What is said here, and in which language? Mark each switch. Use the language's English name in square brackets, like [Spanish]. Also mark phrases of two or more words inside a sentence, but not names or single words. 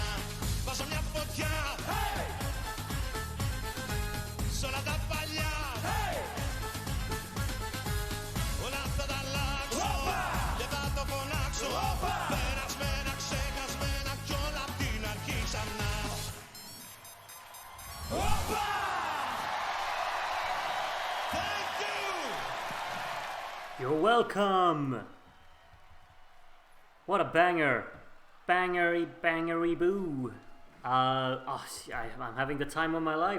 [Greek] Βάζω μια φωτιά σ' όλα τα παλιά, όλα αυτά τα αλλάξω, δεν θα το φωνάξω. Περασμένα, ξεχασμένα κι όλα απ' την αρχή ξανά. [English] Thank you! You're welcome! What a banger! Bangery, bangery boo! I'm having the time of my life.